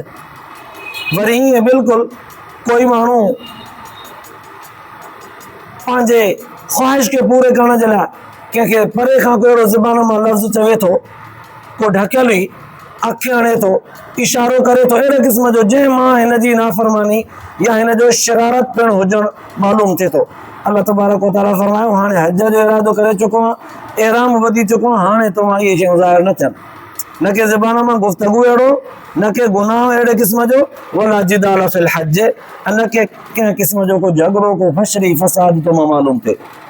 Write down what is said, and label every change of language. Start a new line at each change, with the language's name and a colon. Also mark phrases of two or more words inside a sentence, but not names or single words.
Sindhi: वरी ईअं बिल्कुलु कोई माण्हू पंहिंजे ख़्वाहिश खे पूरे करण जे लाइ कंहिंखे परे खां को अहिड़ो ज़बान मां लफ़्ज़ चवे थो, को ढकियल ई अखि हणे थो, इशारो करे थो, अहिड़े क़िस्म जो जंहिं मां हिन जी नाफ़रमानी या हिन जो शरारत पिणु हुजणु मालूम थिए थो।
Arabic: الله تبارك وتعالى
Sindhi: फरमायो हाणे हज जो इरादो करे चुको आहे, एराम ॿधी चुको आहे, हाणे तव्हां इहे शयूं ज़ाहिर न थियनि, न के ज़बान मां गुफ़्तगू अहिड़ो, न के गुनाह अहिड़े क़िस्म जो,
Arabic: ولا جدال في الحج,
Sindhi: न के कंहिं क़िस्म जो को झगड़ो को फशरी फसाद तो मां मालूम थिए।